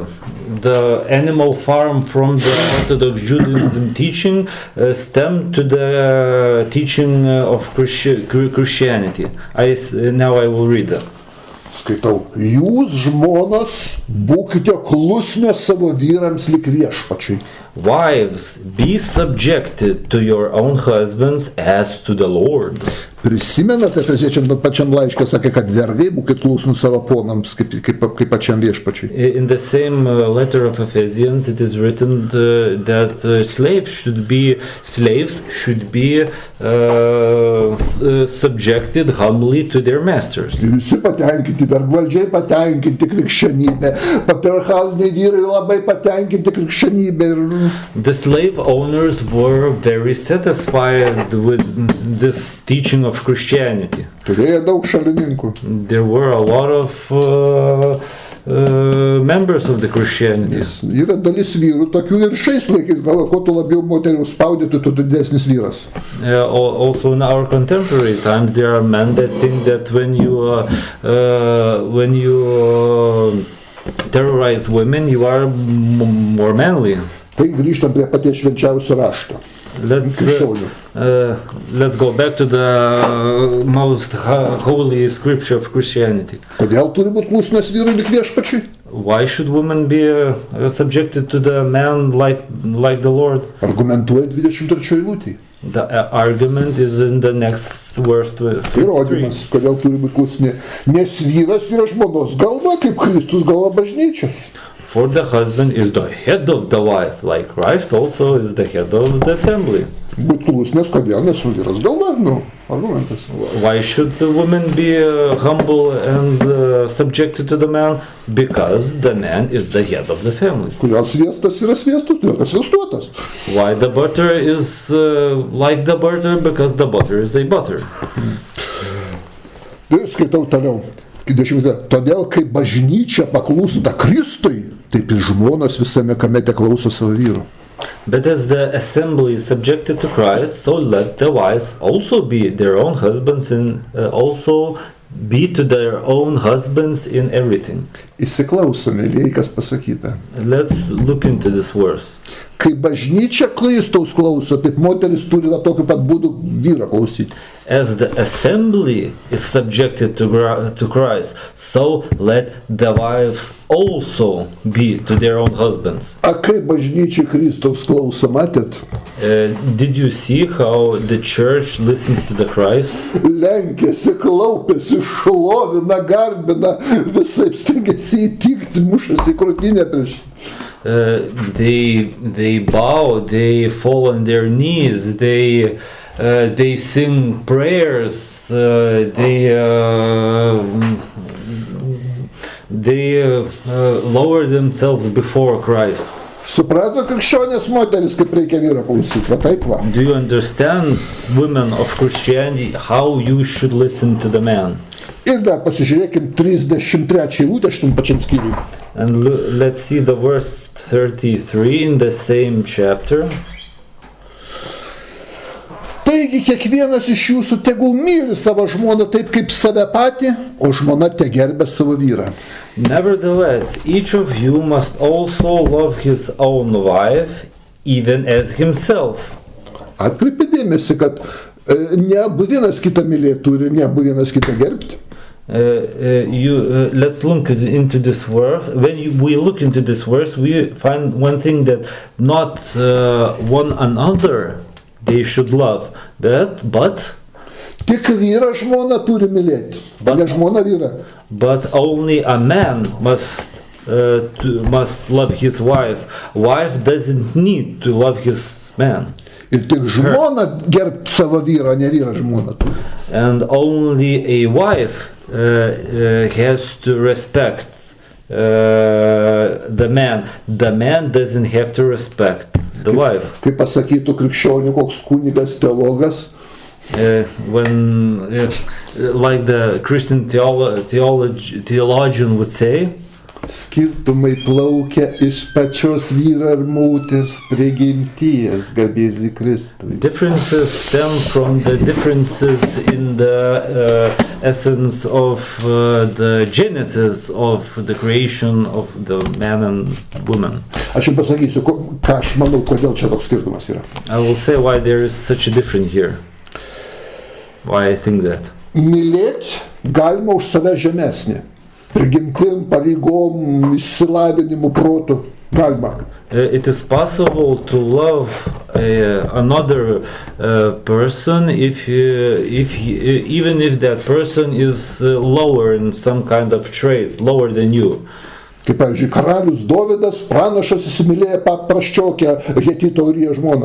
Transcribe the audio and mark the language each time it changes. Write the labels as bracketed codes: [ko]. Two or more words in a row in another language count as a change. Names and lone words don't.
[en] The animal farm from the Orthodox Judaism teaching stemmed to the teaching of Christianity. Now I will read that. [lt] Skaitau. Jūs, žmonos, būkite klusnios savo vyrams lyg viešpačiui. [en] Wives, be subjected to your own husbands as to the Lord. [lt] Prisimenate, Efeziečiam pačiam laiške sakė, kad vergai būkit klusnūs savo ponams, kaip pačiam viešpačiui. [en] In the same letter of Ephesians, it is written that slaves should be subjected humbly to their masters. [lt] Visi patenkinti, vergvaldžiai patenkinti krikščionybę, patriarchaliniai vyrai labai patenkinti krikščionybę. [en] The slave owners were very satisfied with this teaching of Christianity. [lt] Turėjo daug šalininkų. [en] There were a lot of members of the Christianity. [lt] Yra dalis vyrų tokių ir šiais laikais, gal, kuo tu labiau moterį spaudytų, tu didesnis vyras. [en] Also in our contemporary times, there are men that think that when you terrorize women, you are more manly. [lt] Tai grįžtam prie paties švenčiausio rašto. [en] Let's go back to the most holy scripture of Christianity. [lt] Kodėl turi būti klusnios vyrui lyg viešpačiui? [en] Why should women be subjected to the man like the Lord? [lt] Argumentuoja 23 eilutėje. [en] The argument is in the next verse 23. [lt] Įrodymas, kodėl turi būti klusni. Nes vyras yra žmonos galva, kaip Kristus galva bažnyčios. [en] For the husband is the head of the wife, like Christ also is the head of the assembly. [lt] Būt klusnės, kodėl, nes vyras galva, argumentas. [en] Why should the woman be humble and subjected to the man? Because the man is the head of the family. [lt] Kodėl sviestas yra sviestus, todėl kad sviestuotas. [en] Why the butter is like the butter? Because the butter is a butter. [lt] Skaitau toliau. Todėl, kai bažnyčia paklūsta Kristui, taip ir žmonos visame kame teklauso savo vyru. [en] But as the assembly is subjected to Christ, so let the wives also be their own husbands and also be to their own husbands in everything. [lt] Įsiklausome, mėlyje, kas pasakyta. [en] Let's look into this verse. [lt] Kai bažnyčia Kristaus klauso, taip moteris turi tokiu pat būdu vyrą klausyti. [en] As the assembly is subjected to Christ, so let the wives also be to their own husbands. [lt] A kai bažnyčia Kristaus klauso, matėt? [en] Did you see how the church listens to the Christ? [lt] Lenkiasi, klaupiasi, šlovina, garbina, visai stengiasi įtikti, mušasi į krūtinę prieš. [en] They bow, they fall on their knees, they sing prayers, they lower themselves before Christ. [lt] Suprato krikščionės moteris, kaip reikia vyrą klausyti, va taip va. [en] Do you understand, women of Christianity, how you should listen to the man? [lt] Ir dar pasižiūrėkim 33 eilutę šitam pačiam skyriui. [en] And let's see the verse 33 in the same chapter. [lt] Taigi kiekvienas iš jūsų tegul myli savo žmoną taip kaip save patį, o žmona tegerbia savo vyrą. [en] Nevertheless, each of you must also love his own wife, even as himself. [lt] Atkreipė dėmesį, kad ne abu vienas kitą mylėti turi, ne abu vienas kitą gerbti. [en] Let's look into this verse. When we look into this verse, we find one thing that not one another they should love, but [lt] tik vyrą žmoną turi mylėti, ne žmona vyrą. [en] But only a man must love his wife. Wife doesn't need to love his man. [lt] Ir tik žmona gerbti savo vyrą, ne vyrą žmoną turi. [en] And only a wife has to respect the man. The man doesn't have to respect the wife. [lt] Kaip pasakytų krikščionių koks kunigas teologas, [en] like the Christian theologian would say, [lt] skirtumai plaukia iš pačios vyro ir moters prigimties, garbėsi Kristui. [en] Differences stem from the differences in the essence of the genesis of the creation of the man and woman. [lt] Aš jums pasakysiu, ką aš manau, kodėl čia toks skirtumas yra. [en] I will say why there is such a difference here. Why I think that. [lt] Mylėti galima už save žemesnį. Prigimtim, pareigom, išsilavinimu, protu. Galima. [en] It is possible to love another person even if that person is lower in some kind of traits, lower than you. [lt] Kaip pavyzdžiui, karalius Dovydas, pranašas įsimylėjo paprasčiokę Hetito Uriją žmoną.